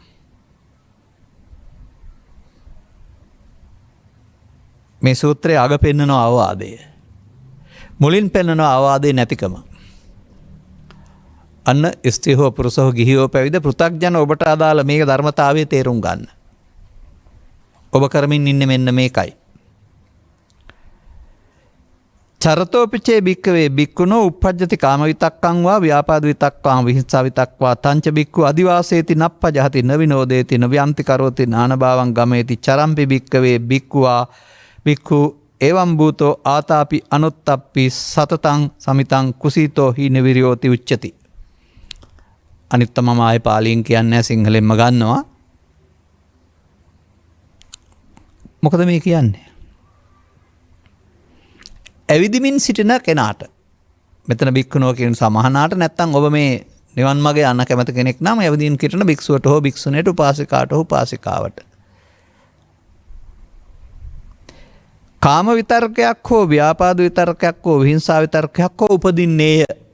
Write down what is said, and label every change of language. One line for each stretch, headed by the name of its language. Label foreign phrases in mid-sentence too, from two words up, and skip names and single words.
Sinhala: මේ සූත්‍රයේ අග පෙන්නන අවවාදය, මුලින් පෙන්නන අවවාදේ නැතිකම. අන්න ස්ත්‍රී හෝ පුරුෂ හෝ ගිහි හෝ පැවිදි පෘථග්ජන ඔබට අදාළ මේ ධර්මතාවය තේරුම් ගන්න. ඔබ කරමින් ඉන්නේ මෙන්න මේකයි.
Pali: චරතෝපිචේ භික්කවේ භික්ඛුනෝ uppajjati කාම විතක්කං වා ව්‍යාපාද විතක්කං විහිංසා විතක්වා තංච භික්ඛු අදිවාසේති නප්පජහති නවිනෝදේති නව්‍යන්ති කරෝති නානභාවං ගමේති චරම්පි භික්කවේ භික්ඛුවා භික්ඛු එවං භූතෝ ආතාපි අනුත්තප්පි සතතං සමිතං කුසීතෝ හි නිවිරියෝති උච්චති.
Sinhala: අනිත් මම ආයේ පාලියෙන් කියන්නේ සිංහලෙන්ම ගන්නවා. මොකද මේ කියන්නේ? ඇවිදිමින් සිටින කෙනාට, මෙතන භික්ඛුනෝ කියන සමහනාට නැත්තම් ඔබ මේ නිවන් මාගේ යන්න කැමති කෙනෙක් නම් ඇවිදින් සිටින භික්ෂුවට හෝ භික්ෂුණියට උපාසිකාට හෝ උපාසිකාවට කාම විතර්කයක් හෝ ව්‍යාපාද විතර්කයක් හෝ විහිංසා විතර්කයක් හෝ උපදින්නේය.